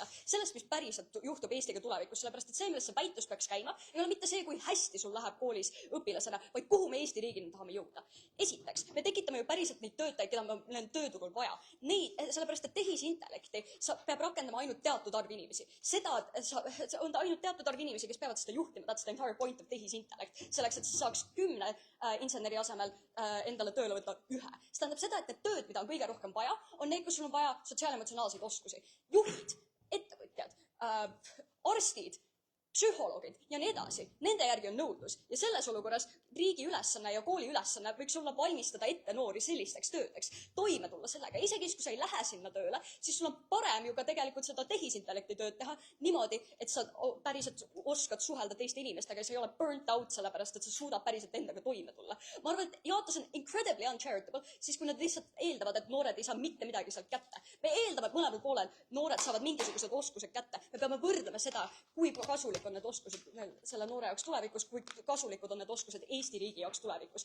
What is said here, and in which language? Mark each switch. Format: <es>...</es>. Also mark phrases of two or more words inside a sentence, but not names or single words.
<et>Sellest, mis päriselt juhtub Eestiga tulevikus, sellepärast et see, millest see väitlus peaks käima, ei ole mitte see, kui hästi sul läheb koolis õpilasena, vaid kuhu me Eesti riigina tahame jõuda. Esiteks, me tekitame ju päriselt neid töötajaid, keda meil on tööturul vaja. Sellepärast, et tehisintellekti peab rakendama ainult teatud arv inimesi. On ainult teatud arv inimesi, kes peavad seda juhtima,</et> <en>that's the entire point of tehisintellekt.</en> <et>Selleks, et saaks 10 inseneri asemel endale tööle võtta 1. See tähendab seda, et need tööd, mida on kõige rohkem vaja, on need, kus sul on vaja sotsiaalemotsionaalseid oskusi. Juhid, ettevõtjad, arstid, psühholoogid ja nii edasi. Nende järgi on nõudlus. Ja selles olukorras riigi ülesanne ja kooli ülesanne võiks olla valmistada ette noori sellisteks töödeks. Toime tulla sellega. Isegi kui sa ei lähe sinna tööle, siis sul on parem ju ka tegelikult seda tehisintellekti tööd teha niimoodi, et sa päriselt oskad suhelda teiste inimestega ja sa ei ole</et> <en>burnt out</en> <et>sellepärast, et sa suudad päriselt endaga toime tulla. Ma arvan, et jaotus on</et> <en>incredibly uncharitable,</en> <et>siis kui nad lihtsalt eeldavad, et noored ei saa mitte midagi sealt kätte. Me eeldame, et mõlemal poolel noored saavad mingisugused oskused kätte. Me peame võrdlema seda, kui kasulik on need oskused selle noore jaoks tulevikus, kui kasulikud on need oskused Eesti riigi jaoks tulevikus.</et>